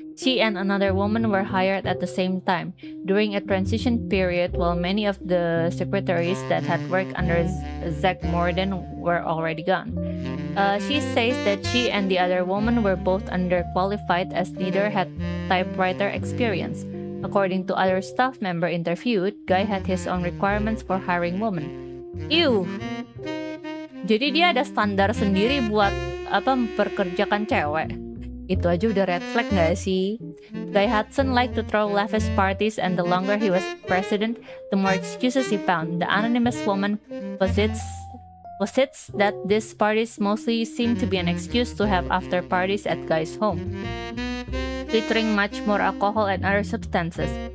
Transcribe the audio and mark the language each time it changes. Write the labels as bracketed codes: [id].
[en] She and another woman were hired at the same time, during a transition period while many of the secretaries that had worked under Zach Morden were already gone. She says that she and the other woman were both underqualified, as neither had typewriter experience. According to other staff member interviewed, Guy had his own requirements for hiring women. Ew! [id] Jadi dia ada standar sendiri buat memperkerjakan cewek. Itu aja udah red flag gak sih? [en] Guy Hudson liked to throw lavish parties, and the longer he was president, the more excuses he found. The anonymous woman posits that these parties mostly seemed to be an excuse to have after parties at Guy's home, featuring much more alcohol and other substances.